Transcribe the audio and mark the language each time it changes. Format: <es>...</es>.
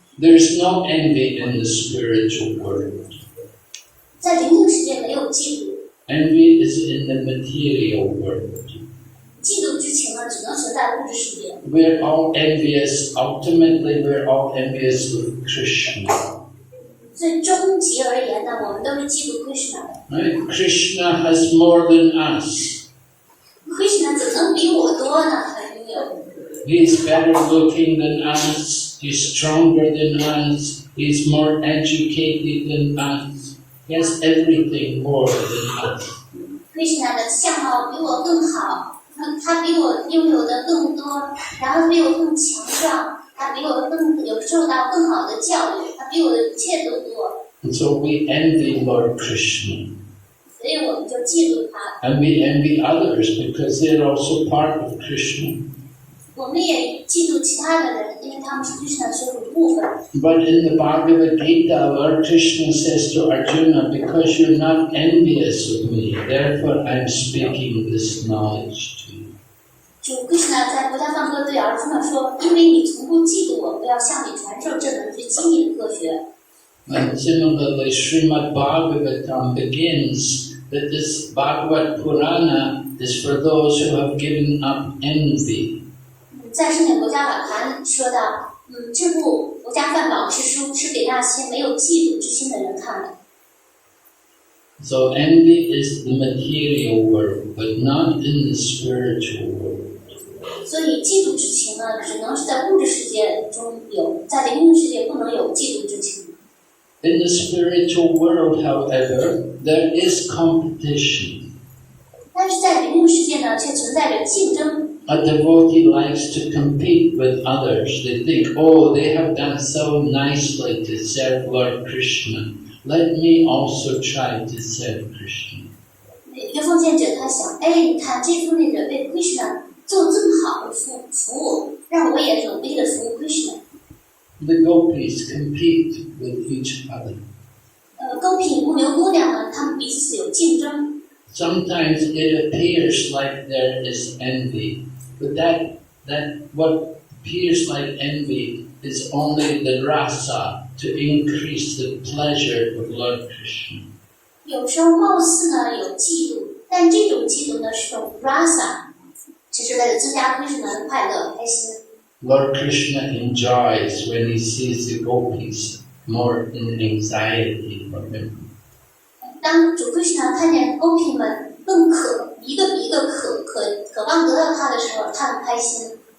<en>There's no envy in the spiritual world.</en> <zh>在灵性世界没有嫉妒，</zh> <en>Envy is in the material world.</en> <zh>嫉妒之情呢，只能存在物质世界。</zh> <en>We're all envious. Ultimately, we're all envious with Krishna.</en> <zh>所以终极而言呢，我们都是嫉妒 Krishna 的。</zh> <en>Right? Krishna has more than us.</en> <zh>Krishna 怎能比我多呢？他拥有。</zh> <en>He's better looking than us. He's stronger than us. He's more educated than us. He has everything more than us.</en> <zh>Krishna 的相貌比我更好，他比我拥有的更多，然后比我更强壮，他比我更有受到更好的教育，他比我的一切都多。</zh> <en>And so we envy Lord Krishna.</en> <zh>所以我们就嫉妒他。</zh> <en>And we envy others because they're also part of Krishna.</en> <zh>我们也嫉妒其他的人，因为他们是 Krishna 所有的部分。</zh> <en>But in the Bhagavad Gita, Lord Krishna says to Arjuna, because you're not envious of me, therefore I'm speaking this knowledge to you.</en> <zh>主 Krishna 在佛家放歌对儿子们说：“因为你从不嫉妒我，我要向你传授这门最机密的科学。”</zh> <en>And similarly, Srimad Bhagavatam begins that this Bhagavad Purana is for those who have given up envy.</en> <zh>在圣典国家法坛说到，这部国家梵宝之书是给那些没有嫉妒之心的人看的。</zh> <en>So envy is the material world, but not in the spiritual world.</en> <zh>所以嫉妒之情呢，只能是在物质世界中有，在灵性世界不能有嫉妒之情。</zh> <en>In the spiritual world, however, there is competition.</en> <zh>但是在灵性世界呢，却存在着竞争。</zh> <en>A devotee likes to compete with others. They think, oh, they have done so nicely to serve Lord Krishna. Let me also try to serve Krishna.</en> <zh>一个奉献者他想，哎，你看这奉献者为 Krishna 做这么好的服务，让我也努力的服务 Krishna。</zh> <en>The gopis compete with each other.</en> <zh>勾品牧牛姑娘呢，她们彼此有竞争。</zh> <en>Sometimes it appears like there is envy, but that what appears like envy is only the rasa to increase the pleasure of Lord Krishna.</en> <zh>有时候貌似呢有嫉妒，但这种嫉妒呢是种 rasa， 只是为了增加 Krishna 的快乐开心。</zh> <en>Lord Krishna enjoys when he sees the gopis more in anxiety for him.</en> <zh>当主 Krishna 看见勾品们更一个比一个渴望得到他的时候，他很开心。</zh>